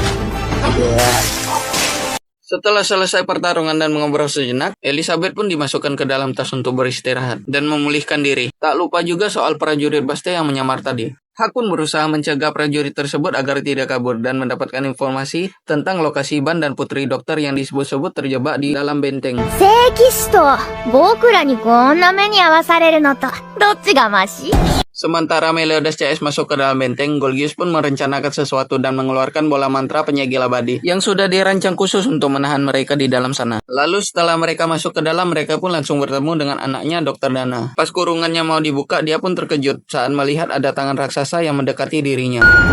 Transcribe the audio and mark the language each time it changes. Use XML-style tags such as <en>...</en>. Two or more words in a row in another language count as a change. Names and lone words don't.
<id>Setelah selesai pertarungan dan mengobrol sejenak, Elizabeth pun dimasukkan ke dalam tas untuk beristirahat dan memulihkan diri. Tak lupa juga soal prajurit Baste yang menyamar tadi. Hak pun berusaha mencegah prajurit tersebut agar tidak kabur dan mendapatkan informasi tentang lokasi Ban dan Putri Dokter yang disebut-sebut terjebak di dalam benteng.</id> <ja>聖騎士と僕らにこんな目に遭わされるのとどっちがマシ</ja> <id>Sementara Meliodas CS masuk ke dalam benteng, Golgius pun merencanakan sesuatu dan mengeluarkan bola mantra penyegel abadi yang sudah dirancang khusus untuk menahan mereka di dalam sana. Lalu setelah mereka masuk ke dalam, mereka pun langsung bertemu dengan anaknya Dr. Dana. Pas kurungannya mau dibuka, dia pun terkejut saat melihat ada tangan raksasa yang mendekati dirinya.</id>